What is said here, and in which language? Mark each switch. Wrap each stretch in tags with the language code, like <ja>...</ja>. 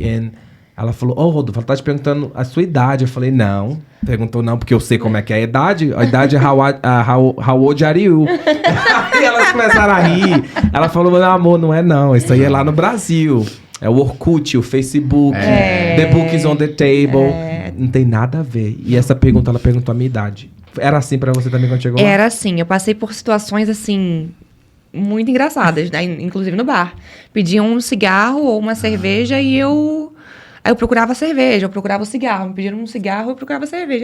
<pt>And ela falou, Rodolfo, ela tá te perguntando a sua idade. Eu falei, não. Perguntou não, porque eu sei como é que é a idade. A idade é</pt> <en>how old are you?</en> <pt>Aí elas começaram a rir. Ela falou, meu amor, não é não. Isso aí é lá no Brasil. É o Orkut, o Facebook,</pt> <en>The Book is on the Table.</en> <pt>Não tem nada a ver. E essa pergunta, ela perguntou a minha idade. Era assim pra você também quando chegou lá? Era assim. Eu passei por situações assim muito engraçadas, né? Inclusive no bar. Pediam um cigarro ou uma cerveja e eu... Aí eu procurava cerveja, eu procurava o cigarro. Me pediram um cigarro, eu procurava cerveja.</pt>